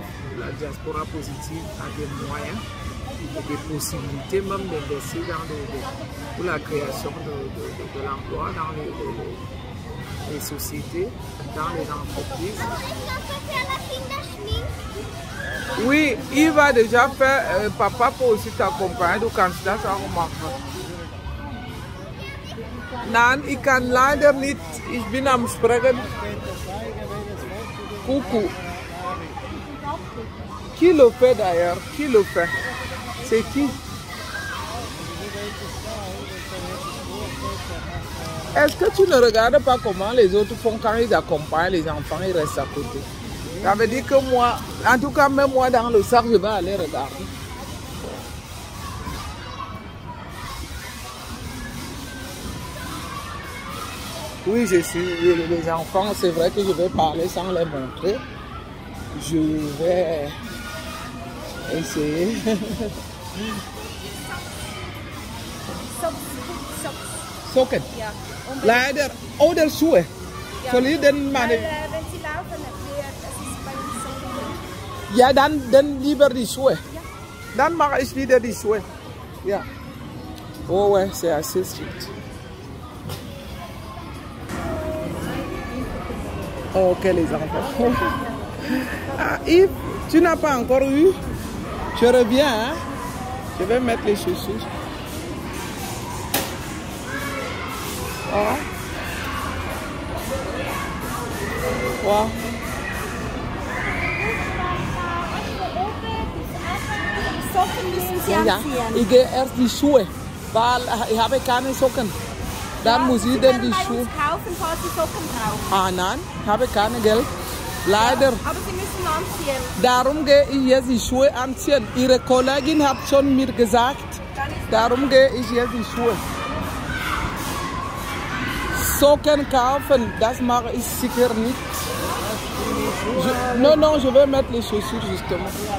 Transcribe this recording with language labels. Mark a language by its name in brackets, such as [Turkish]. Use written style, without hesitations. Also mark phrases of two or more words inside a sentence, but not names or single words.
[French] La diaspora positive a des moyens et des possibilités même d'investir pour la création de l'emploi dans les sociétés, dans les entreprises. Oui, il va déjà faire, papa peut aussi t'accompagner, [German] du kannst das auch machen. Nein, ich kann leider nicht, ich bin am Sprechen. [French] Coucou. Qui le fait d'ailleurs? Qui le fait? C'est qui? Est-ce que tu ne regardes pas comment les autres font quand ils accompagnent les enfants, ils restent à côté? Ça veut dire que moi, en tout cas même moi dans le sac, je vais aller regarder. Oui, je suis les enfants, c'est vrai que je vais parler sans les montrer. Je vais essayer. [German] Socken. Ja. Leider. Oder Schuhe. Ja. Soll ich denn meine... Wenn Sie laufen, das ist bei uns so. Ja, dann lieber die Schuhe. Ja. Dann mache ich wieder die Schuhe. Ja. [French] Oh ouais, c'est assez strict. Oh, ok les enfants. Ah, Yves, tu n'as pas encore eu? Je reviens, hein? Je vais mettre les chaussures. Oh. Wow. [German] Socken müssen Sie Ja, anziehen. ich gehe erst die Schuhe, weil ich habe keine Socken. Dann muss ich dann die Sie Schuhe... können bei uns kaufen, falls Sie Socken brauchen. Ah nein, ich habe kein Geld. Leider. Aber Sie müssen anziehen. Darum gehe ich jetzt die Schuhe anziehen. Ihre Kollegin hat schon mir gesagt, darum gehe ich jetzt die Schuhe. Socken kaufen, das mache ich sicher nicht. [French] Non, je vais mettre les chaussures justement.